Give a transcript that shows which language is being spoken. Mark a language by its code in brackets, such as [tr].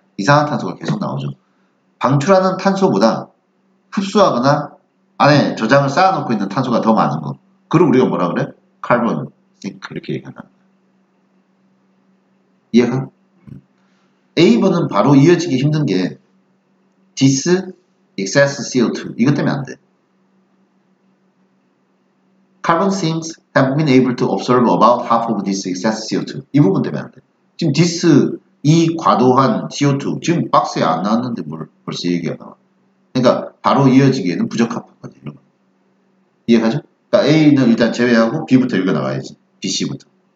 [ko] 이상한 탄소가 계속 나오죠. 방출하는 탄소보다 흡수하거나 안에 저장을 쌓아놓고 있는 탄소가 더 많은 거. 그걸 우리가 뭐라 그래? 카본 싱크 이렇게 얘기한다. 이해가? A번은 바로 이어지기 힘든 게 [en] this excess CO2 [ko] 이것 때문에 안 돼. [en] Carbon sinks have been able to absorb about half of this excess CO2 [ko] 이 부분 때문에 안 돼. 지금 this 이 과도한 CO2 지금 박스에 안 나왔는데 뭘 벌써 얘기가 나와. 그러니까 바로 이어지기에는 부적합한 거지. 이런 거. 이해가죠? 그러니까 A는 일단 제외하고 B부터 읽어 나가야지. B, C부터.